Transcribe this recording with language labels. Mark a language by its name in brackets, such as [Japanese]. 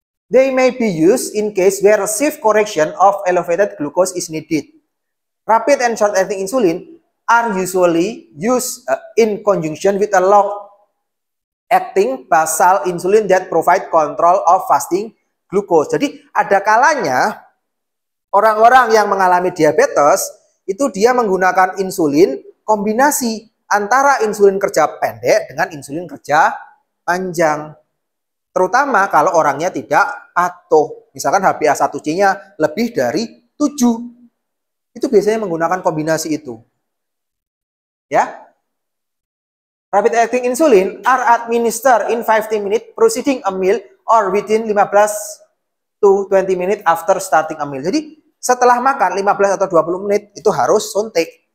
[English] They may be used in case where safe correction of elevated glucose is needed. Rapid and short-acting insulin are usually used in conjunction with a long-acting basal insulin that provide control of fasting glucose. [Indonesian] Jadi ada kalanya orang-orang yang mengalami diabetes itu dia menggunakan insulin kombinasi antara insulin kerja pendek dengan insulin kerja panjang. Terutama kalau orangnya tidak patuh. Misalkan HbA1c-nya lebih dari 7. Itu biasanya menggunakan kombinasi itu. Ya. [English] Rapid acting insulin are administered in 15 minutes preceding a meal or within 15 to 20 minutes after starting a meal. [Indonesian] Jadi setelah makan 15 atau 20 menit itu harus suntik.